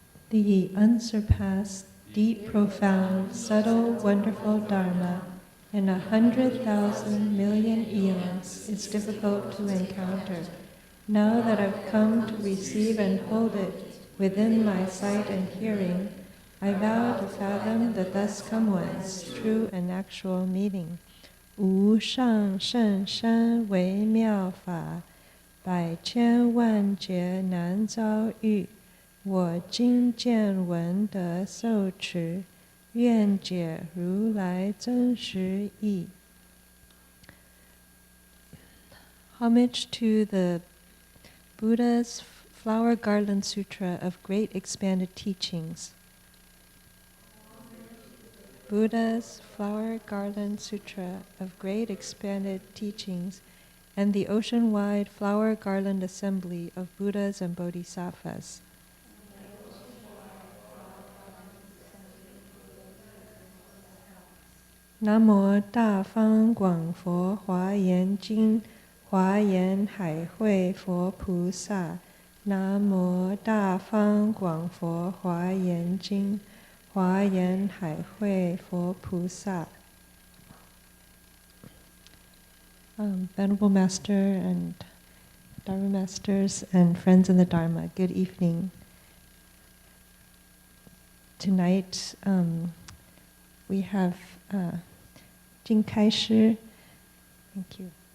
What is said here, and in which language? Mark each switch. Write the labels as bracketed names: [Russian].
[English] The unsurpassed, deep, profound, subtle, wonderful Dharma in 100,000 million eons is difficult to encounter. Now that I've come to receive and hold it within my sight and hearing, I vow to fathom the thus come one's true and actual meaning. [Chinese] 无上甚深微妙法，百千万劫难遭遇。我今见闻得受持，愿解如来真实义。 [English] Homage to the Buddha's Flower Garland Sutra of Great Expanded Teachings. Buddha's Flower Garland Sutra of Great Expanded Teachings and the ocean-wide Flower Garland Assembly of Buddhas and Bodhisattvas. [Chinese] Namo 大方广佛华严经 华严海会佛菩萨，南无大方广佛华严经，华严海会佛菩萨。 [English] Venerable Master and Dharma Masters and friends in the Dharma, good evening. Tonight we have Jing Kai Shi. Thank you.